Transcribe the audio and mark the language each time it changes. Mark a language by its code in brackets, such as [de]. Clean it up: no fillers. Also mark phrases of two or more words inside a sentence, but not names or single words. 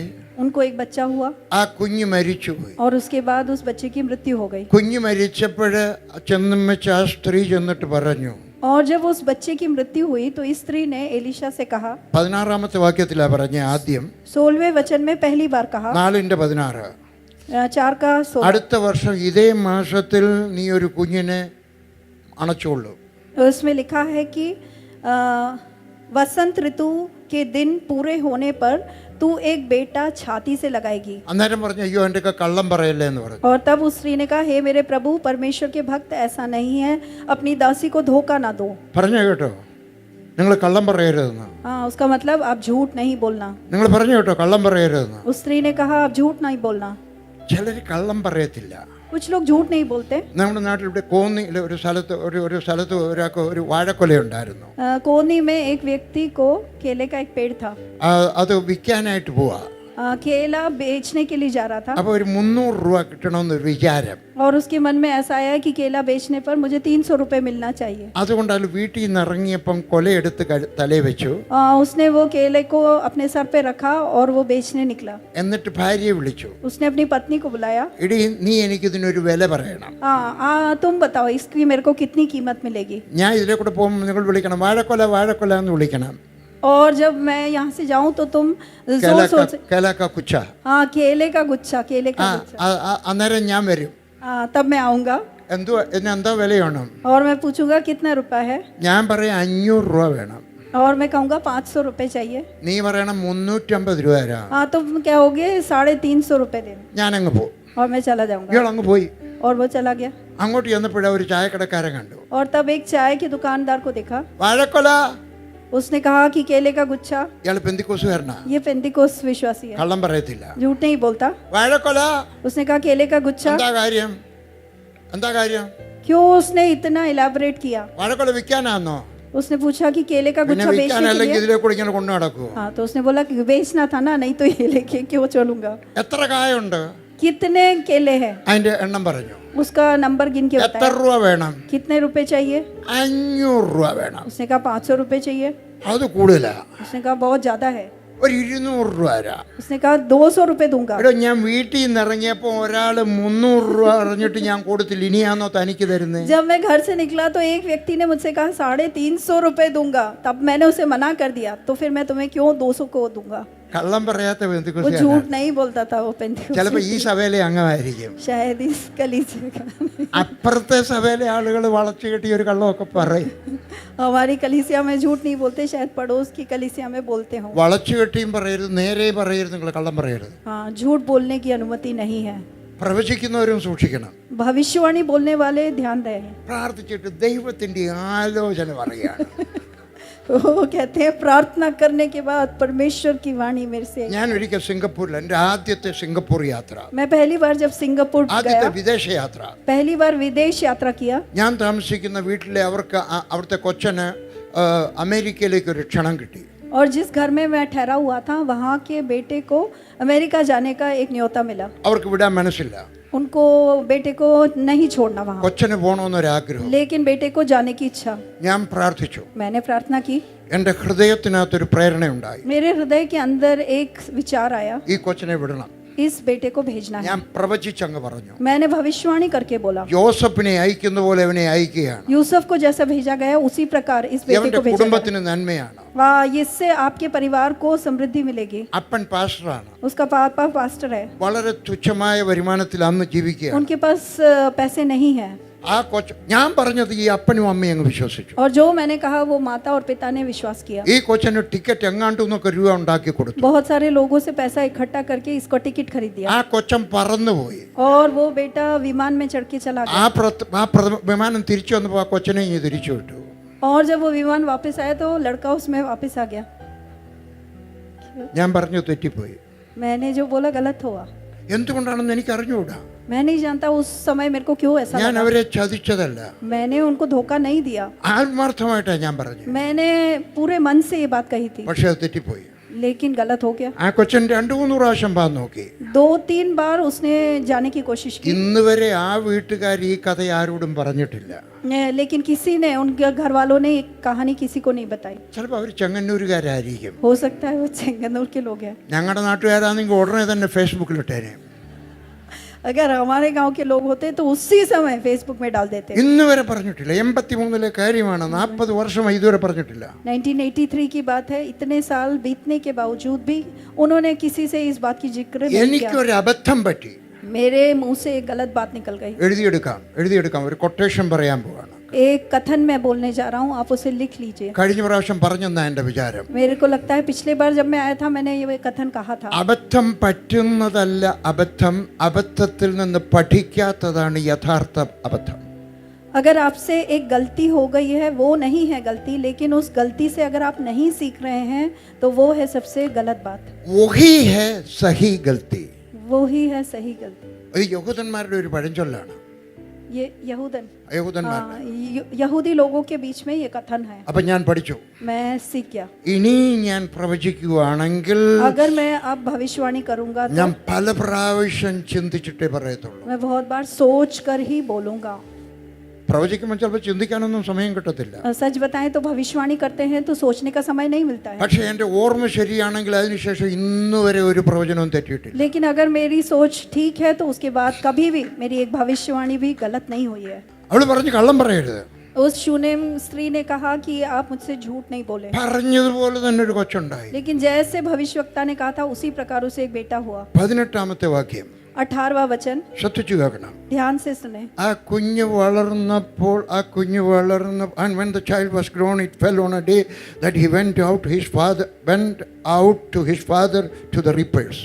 [hi] उनको एक बच्चा हुआ [ml] ആ കുഞ്ഞ് മരിച്ചുപോയി. [hi] और उसके बाद उस बच्चे की मृत्यु हो गई. [ml] കുഞ്ഞ് മരിച്ചപ്പോൾ ചെന്നും വെച്ച് ആ സ്ത്രീ ചെന്നിട്ട് പറഞ്ഞു. [hi] और जब उस बच्चे की मृत्यु हुई तो इस स्त्री ने एलीशा से कहा. [ml] 16ാമത്തെ വാക്യത്തിലാ പറഞ്ഞ ആദ്യം. [hi] 16वें वचन में पहली बार कहा. 4:16. 4 का 16. [ml] അടുത്ത വർഷം ഇതേ മാസത്തിൽ നീ ഒരു കുഞ്ഞിനെ അണച്ചോളൂ. [hi] उसमें लिखा है कि वसंत ऋतु के दिन पूरे होने पर तू एक बेटा छाती से लगाएगी. [ml] അന്നേരം പറഞ്ഞു അയ്യോ എൻ്റെ കള്ളം പറയല്ലേ എന്ന് പറഞ്ഞു. [hi] और तब उस स्त्री ने कहा हे मेरे प्रभु परमेश्वर के भक्त ऐसा नहीं है, अपनी दासी को धोखा ना दो. [ml] പറഞ്ഞു കേട്ടോ, നിങ്ങൾ കള്ളം പറയരുതെന്ന്. [hi] हाँ, उसका मतलब आप झूठ नहीं बोलना. [ml] നിങ്ങൾ പറഞ്ഞു കേട്ടോ കള്ളം പറയരുതെന്ന്. [hi] उस स्त्री ने कहा आप झूठ नहीं बोलना. [ml] ചിലർ കള്ളം പറയത്തില്ല. [hi] कुछ लोग झूठ नहीं बोलते. [ml] നമ്മുടെ നാട്ടിൽ ഇവിടെ കോന്നിയിൽ ഒരു സ്ഥലത്ത് ഒരാൾക്ക് ഒരു വാഴക്കൊലയുണ്ടായിരുന്നു. [hi] कोनी में एक व्यक्ति को केले का एक पेड़ था. [ml] അത് വിൽക്കാനായിട്ട് പോവാ. [hi] केला बेचने के लिए जा रहा था. [ml] അപ്പോൾ ഒരു 300 രൂപ കിട്ടണമെന്നൊരു വിചാരം. [hi] और उसके मन में ऐसा आया कि केला बेचने पर मुझे 300 रुपए मिलना चाहिए. [ml] അതുകൊണ്ട് അയാൾ വീട്ടിൽ നിന്ന് ഇറങ്ങിയപ്പം കൊലയെടുത്ത് തലേ വെച്ചു. [hi] उसने वो केले को अपने सर पे रखा और वो बेचने निकला. [ml] എന്നിട്ട് ഭാര്യയെ വിളിച്ചു. [hi] उसने अपनी पत्नी को बुलाया. [ml] എടി നീ എനിക്കിതിനൊരു വില പറയണം. [hi] तुम बताओ इसकी मेरे को कितनी कीमत मिलेगी. [ml] ഞാൻ ഇതിലെ കൂടെ പോകുമ്പോൾ നിങ്ങൾ വിളിക്കണം വാഴക്കൊല എന്ന് വിളിക്കണം. [hi] और जब मैं यहाँ से जाऊँ तो तुम जोर से केला का गुच्छा. हाँ केले का गुच्छा. [ml] അന്നേരം ഞാൻ വരും. [hi] तब मैं आऊँगा. [ml] എന്താ വിലയാണ്? [hi] और मैं पूछूंगा कितना रुपया है. [ml] ഞാൻ പറയാം 500 രൂപ വേണം. [hi] और मैं कहूँगा 500 रुपए चाहिए. [ml] നീ പറയണം 350 രൂപ തരാം. [hi] तुम कहोगे 350 रुपए देना. [ml] ഞാൻ അങ്ങ് പോകും. [hi] और मैं चला जाऊँगा. [ml] ഇയാൾ അങ്ങ് പോയി. [hi] और वो चला गया. [ml] അങ്ങോട്ട് ചെന്നപ്പോഴാ ഒരു ചായക്കടക്കാരൻ കണ്ടു. [hi] और तब एक चाय के दुकानदार को देखा. [ml] വാഴക്കൊല. [hi] उसने कहा कि केले का गुच्छा. [ml] ഇയാൾ പെന്തിക്കോസുകാരനാ. [hi] ये पेंतिकोस विश्वासी है, [ml] കള്ളം പറയത്തില്ല. [hi] झूठ नहीं बोलता. [ml] വാഴക്കൊല. [hi] उसने कहा केले का गुच्छा. [ml] എന്താ കാര്യം? എന്താ കാര്യം? [hi] क्यों उसने इतना इलेबोरेट किया? [ml] വാഴക്കൊല വിൽക്കാനാന്നോ? [hi] उसने पूछा कि केले का [ml] പിന്നെ [hi] गुच्छा बेचने के [ml] വിൽക്കാനല്ലെങ്കിൽ [hi] लिए। [ml] ഇതിലെ കൂടെ ഇങ്ങനെ കൊണ്ടു നടക്കുവോ? [hi] हाँ, तो उसने बोला कि बेचना था ना, नहीं तो ये लेके क्यों चलूंगा। [ml] എത്ര കായുണ്ട്? [hi] कितने केले हैं [ml] അതിന്റെ എണ്ണം പറഞ്ഞു. [hi] उसका नंबर गिन के [ml] എത്ര [hi] बताया। [ml] രൂപ വേണം? [hi] कितने रुपए चाहिए? [ml] 500 രൂപ വേണം. [hi] उसने कहा 500 रुपए चाहिए। [ml] അത് കൂടുതലാ. [hi] उसने कहा बहुत ज्यादा है। [ml] ഒരു 200 രൂപ തരാം. [hi] उसने कहा 200 रुपए दूंगा। [ml] എടോ, ഞാൻ വീട്ടിൽ നിന്ന് ഇറങ്ങിയപ്പോൾ ഒരാൾ 300 രൂപ അറിഞ്ഞിട്ട് ഞാൻ കൊടുത്തില്ല. ഇനിയാണോ തനിക്ക് തരുന്നേ? [hi] जब मैं घर से निकला तो एक व्यक्ति ने मुझसे कहा 350 रुपए दूंगा, तब मैंने उसे मना कर दिया, तो फिर मैं तुम्हें क्यों 200 को दूंगा। [ml] കള്ളം പറയാത്ത [hi] वो [ml] ബന്ധുക്കൂസിയാണ്. [hi] झूठ नहीं बोलता था, वो पेंटिकॉस्टल [ml] ചിലപ്പോൾ ഈ സഭയിലെ അംഗമായിരിക്കും. [hi] शायद इस कलीसिया का। [ml] അപ്പുറത്തെ സഭയിലെ ആളുകൾ വളച്ചു കെട്ടി ഒരു കള്ളമൊക്കെ പറയും. [hi] हमारी कलीसिया में झूठ नहीं बोलते, शायद पड़ोस की कलीसिया में बोलते हो। [ml] വളച്ചു കെട്ടിയും പറയരുത്, നേരെയും പറയരുത്, നിങ്ങൾ കള്ളം പറയരുത്. [hi] हाँ, झूठ बोलने की अनुमति नहीं है। [ml] പ്രവചിക്കുന്നവരും സൂക്ഷിക്കണം. [hi] भविष्यवाणी बोलने वाले ध्यान रहे। [ml] പ്രാർത്ഥിച്ചിട്ട് ദൈവത്തിന്റെ ആലോചന പറയുകയാണ്. [hi] वो कहते हैं प्रार्थना करने के बाद परमेश्वर की वाणी मेरे से। [ml] ഞാൻ ഒരിക്കൽ സിംഗപ്പൂരിൽ, എൻ്റെ ആദ്യത്തെ സിംഗപ്പൂർ യാത്ര, [hi] मैं पहली बार जब सिंगापुर [ml] ആദ്യത്തെ [hi] गया, [ml] വിദേശ യാത്ര, [hi] पहली बार विदेश यात्रा किया। [ml] ഞാൻ താമസിക്കുന്ന വീട്ടിലെ അവർക്ക് അവിടുത്തെ കൊച്ചന് അമേരിക്കയിലേക്ക് ഒരു ക്ഷണം കിട്ടി. [hi] और जिस घर में मैं ठहरा हुआ था, वहाँ के बेटे को अमेरिका जाने का एक न्योता मिला। [ml] അവർക്ക് വിടാൻ മനസ്സില്ല. [hi] उनको बेटे को नहीं छोड़ना वहाँ, [ml] കൊച്ചന് പോകണമെന്നൊരാഗ്രഹം. [hi] लेकिन बेटे को जाने की इच्छा। [ml] ഞാൻ പ്രാർത്ഥിച്ചു. [hi] मैंने प्रार्थना की। [ml] എൻ്റെ ഹൃദയത്തിനകത്തൊരു പ്രേരണയുണ്ടായി. [hi] मेरे हृदय के अंदर एक विचार आया, [ml] ഈ കൊച്ചനെ വിടണം. [hi] इस बेटे को भेजना है। [ml] ഞാൻ പ്രവചിച്ചങ്ങ് പറഞ്ഞു. [hi] मैंने भविष्यवाणी करके बोला, [ml] യോസഫിനെ അയക്കുന്ന പോലെ അവനെ അയക്കുകയാണ്. [hi] यूसुफ को जैसा भेजा गया उसी प्रकार इस बेटे [ml] അവന്റെ [hi] को भेजा गया। [ml] കുടുംബത്തിന് നന്മയാണ്. [hi] वाह, इससे आपके परिवार को समृद्धि मिलेगी। [ml] അപ്പൻ പാസ്റ്ററാണ്. [hi] उसका पापा पास्टर है, [ml] വളരെ തുച്ഛമായ വരുമാനത്തിൽ അന്ന് ജീവിക്കുകയാണ്. [hi] उनके पास पैसे नहीं है। [ml] ആ കൊച്ച്, ഞാൻ പറഞ്ഞത് ഈ അപ്പനും അമ്മയും അങ്ങ് വിശ്വസിച്ചു. [hi] और जो मैंने कहा वो माता और पिता ने विश्वास किया। [ml] ഈ കൊച്ചിന് ടിക്കറ്റ് എങ്ങാണ്ട് നിന്നൊക്കെ രൂപ ഉണ്ടാക്കി കൊടുത്തു. [hi] बहुत सारे लोगों से पैसा इकट्ठा करके इसको टिकट खरीद दिया। [ml] ആ കൊച്ചൻ പറന്നുപോയി. [hi] और वो बेटा विमान में चढ़ के चला [ml] ആ [hi] गया। [ml] വിമാനം തിരിച്ചു വന്നപ്പോൾ ആ കൊച്ചനെ ഇങ്ങ് തിരിച്ചു വിട്ടു. [hi] और जब वो विमान वापस आया तो लड़का उसमें वापस आ गया। [ml] ഞാൻ പറഞ്ഞു തെറ്റിപ്പോയി. [hi] मैंने जो बोला गलत हुआ। [ml] എന്തുകൊണ്ടാണെന്ന് എനിക്ക് അറിഞ്ഞുകൂടാ. [hi] मैं नहीं जानता उस समय मेरे को क्यों ऐसा [ml] ഞാൻ [hi] लगा। [ml] അവരെ ചതിച്ചതല്ല. [hi] मैंने उनको धोखा नहीं दिया। [ml] ആത്മാർത്ഥമായിട്ടാണ് ഞാൻ പറഞ്ഞു. [hi] मैंने पूरे मन से ये बात कही थी, [ml] പക്ഷെ അത് തെറ്റിപ്പോയി. [hi] लेकिन गलत हो गया। [ml] ആ കൊച്ചൻ 2-3 പ്രാവശ്യം പാൻ നോക്കി. [hi] 2-3 बार उसने जाने की कोशिश की, [ml] ഇന്ന് വരെ ആ വീട്ടുകാർ ഈ കഥ ആരോടും പറഞ്ഞിട്ടില്ല. [hi] लेकिन किसी ने, उनके घर वालों ने ये कहानी किसी को नहीं बताई। [ml] ചിലപ്പോൾ അവർ ചെങ്ങന്നൂരുകാരായിരിക്കും. [hi] हो सकता है वो चेंगनूर के लोग हैं। [ml] ഞങ്ങളുടെ നാട്ടുകാരാണെങ്കിൽ ഉടനെ തന്നെ ഫേസ്ബുക്കിലിട്ടേനെ. [hi] अगर हमारे गांव के लोग होते तो उसी समय फेसबुक में डाल देते। [ml] ഇന്ന് വരെ പറഞ്ഞിട്ടില്ല. 83 കാര്യമാണ്. 40 വർഷമായി ഇതുവരെ പറഞ്ഞിട്ടില്ല. [hi] 1983 की बात है। इतने साल बीतने के बावजूद भी उन्होंने किसी से इस बात की जिक्र नहीं किया। [ml] എനിക്കൊരു അബദ്ധം പറ്റി. [hi] मेरे मुंह से एक गलत बात निकल गई। [ml] എഴുതിയെടുക്കാം. ഒരു കൊട്ടേഷൻ പറയാൻ പോവാണ്. [hi] एक कथन मैं बोलने जा रहा हूँ, आप उसे लिख लीजिए। [ml] കഴിഞ്ഞ പ്രാവശ്യം പറഞ്ഞെന്നാ എൻ്റെ വിചാരം. [hi] मेरे को लगता है पिछले बार जब मैं आया था मैंने ये कथन कहा था। [ml] അബദ്ധം പറ്റുന്നതല്ല അബദ്ധം, അബദ്ധത്തിൽ നിന്ന് പഠിക്കാത്തതാണ് യഥാർത്ഥ അബദ്ധം. [hi] अगर आपसे एक गलती हो गई है वो नहीं है गलती, लेकिन उस गलती से अगर आप नहीं सीख रहे हैं तो वो है सबसे गलत बात। वही है सही गलती. वो ही है सही गलती। [ml] ഇത് യഹൂദന്മാരുടെ ഒരു പഴഞ്ചൊല്ലാണ്. ये യഹൂദൻ, യഹൂദന്മാർ. [hi] यहूदी लोगों के बीच में ये कथन है। [ml] അപ്പൊ ഞാൻ പഠിച്ചു. [hi] मैं सीख गया। [ml] ഇനി ഞാൻ പ്രവചിക്കുകയാണെങ്കിൽ [hi] अगर मैं अब भविष्यवाणी करूंगा तो [ml] ഞാൻ പല പ്രാവശ്യം ചിന്തിച്ചിട്ടേ പറയത്തുള്ളൂ. [hi] मैं बहुत बार सोच कर ही बोलूंगा। [ml] പ്രവചിക്കുമ്പോൾ ചിലപ്പോൾ ചിന്തിക്കാനൊന്നും സമയം കിട്ടത്തില്ല. [hi] सच बताएं तो भविष्यवाणी करते हैं तो सोचने का समय नहीं मिलता है। [ml] പക്ഷേ എൻ്റെ ഓർമ്മ ശരിയാണെങ്കിൽ അതിനുശേഷം ഇന്ന് വരെ ഒരു പ്രവചനവും തെറ്റിയിട്ടില്ല. [hi] लेकिन अगर मेरी सोच ठीक है तो उसके बाद कभी भी मेरी एक भविष्यवाणी भी गलत नहीं हुई है। [ml] അവൾ പറഞ്ഞു കള്ളം പറയരുത്. [hi] उस शूनेम स्त्री ने कहा कि आप मुझसे झूठ नहीं बोले, [ml] പറഞ്ഞതുപോലെ തന്നെ ഒരു കൊച്ചുണ്ടായി. [hi] लेकिन जैसे भविष्यवक्ता ने कहा था उसी प्रकार उसे एक बेटा हुआ। [ml] 18ാമത്തെ വാക്യം [hi] 18वां वचन [ml] ശ്രദ്ധിച്ചു കേൾക്കണം. [hi] ध्यान से सुने। [ml] ആ കുഞ്ഞ് വളർന്നപ്പോൾ [en] and when the child was grown it fell on a day that he went out to his father to the reapers.